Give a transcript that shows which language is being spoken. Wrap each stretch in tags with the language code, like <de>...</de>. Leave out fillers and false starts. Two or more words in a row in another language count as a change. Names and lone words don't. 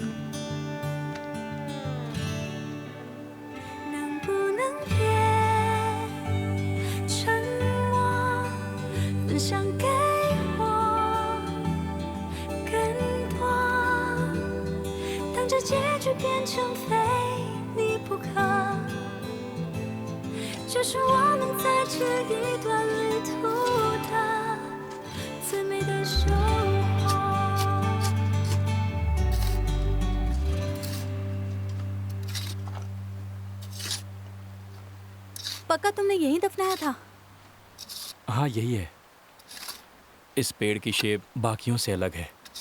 <zh>能不能别沉默，分享给我更多？当这结局变成非你不可，就是我们在这一段旅途的最美的收获。</zh> <hi>पक्का तुमने यहीं दफनाया था? हाँ यही है। इस पेड़ की शेप बाकियों से अलग है।</hi>